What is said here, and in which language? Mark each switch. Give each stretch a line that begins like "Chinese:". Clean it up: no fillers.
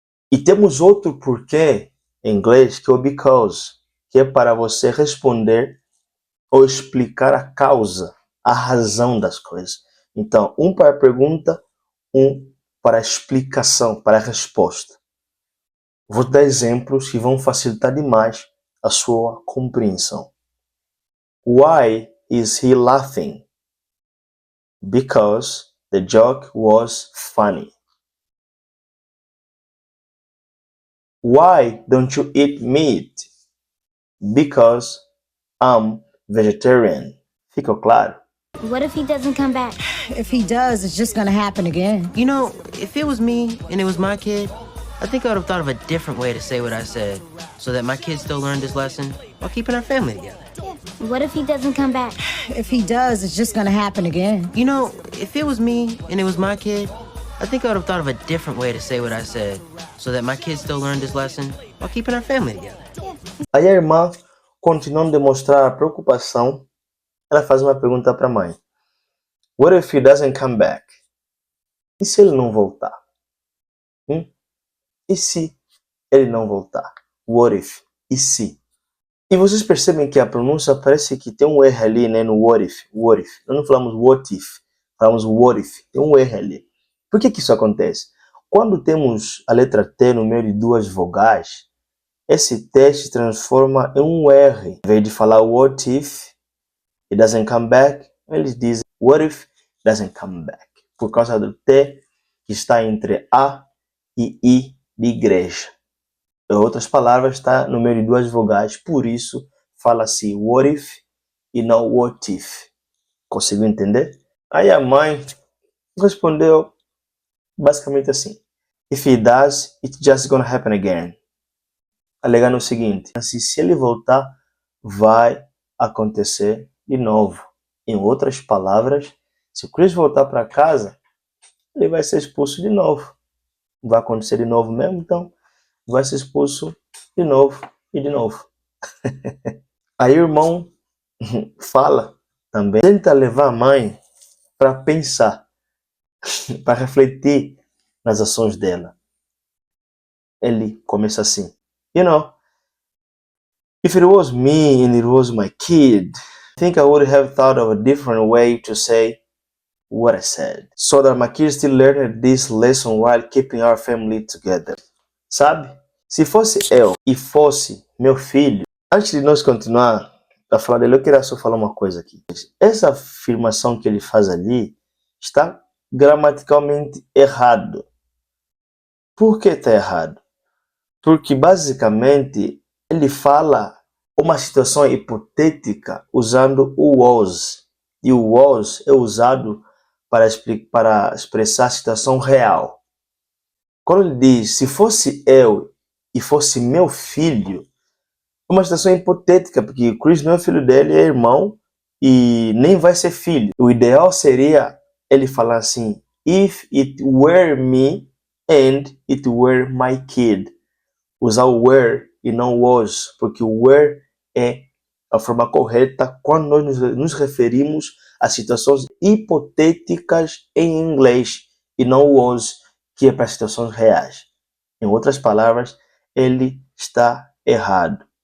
Portuguese: E temos outro porquê em inglês que é o because, que é para você responder ou explicar a causa, a razão das coisas. Então, um para a pergunta, um para a explicação, para a resposta. Vou dar exemplos que vão facilitar demais a sua compreensão.
English: Why is he laughing? Because the joke was funny. Why don't you eat meat? Because I'm vegetarian.
Portuguese: Ficou claro?
English: What if he doesn't come back? If he does, it's just gonna happen again. You know, if it was me and it was my kid, I think I would have thought of a different way to say what I said so that my kid still learned his lesson while keeping our family together. What if he doesn't come back? If he does, it's just gonna happen again. You know, if it was me and it was my kid, I think I would have thought of a different way to say what I said so that my kid still learned his lesson while keeping our family together.
Portuguese: Aí a irmã, continuando a demonstrar a preocupação, ela faz uma pergunta para a mãe.
English: What if he doesn't come back?
Portuguese: E se ele não voltar? E se ele não voltar? What if? E se? E vocês percebem que a pronúncia parece que tem um R ali, né, no what if. What if. Nós não falamos what if, falamos what if. Tem um R ali. Por que isso acontece? Quando temos a letra T no meio de duas vogais, esse T se transforma em um R. Em vez de falar
English: what if it doesn't come back,
Portuguese: eles dizem what if it doesn't come back. Por causa do T que está entre A e I de igreja. Em outras palavras, está no meio de duas vogais, por isso fala-se what if e não what if. Conseguiu entender? Aí a mãe respondeu basicamente assim.
English: If he does, it's just gonna happen again.
Portuguese: Alegando o seguinte, se ele voltar, vai acontecer de novo. Em outras palavras, se o Chris voltar para casa, ele vai ser expulso de novo. Vai acontecer de novo mesmo, então vai ser expulso de novo e de novo. Aí o irmão fala também, tenta levar a mãe para pensar, para refletir nas ações dela. Ele começa assim,
English: you know, if it was me and it was my kid, I think I would have thought of a different way to say what I said, so that my kids still learned this lesson while keeping our family together.
Portuguese: Sabe? Se fosse eu e fosse meu filho, antes de nós continuar a falar dele, eu queria só falar uma coisa aqui. Essa afirmação que ele faz ali está gramaticalmente errado. Por que está errado? Porque basicamente ele fala uma situação hipotética usando o was. E o was é usado para expressar a situação real. Quando ele diz, se fosse eu e fosse meu filho, é uma situação hipotética, porque Chris não é filho dele, é irmão e nem vai ser filho. O ideal seria ele falar assim,
English: if it were me and it were my kid.
Portuguese: Usar o were e não was, porque o were é a forma correta quando nós nos referimos a situações hipotéticas em inglês e não o was, que é para situações reais. Em outras palavras, ele está errado.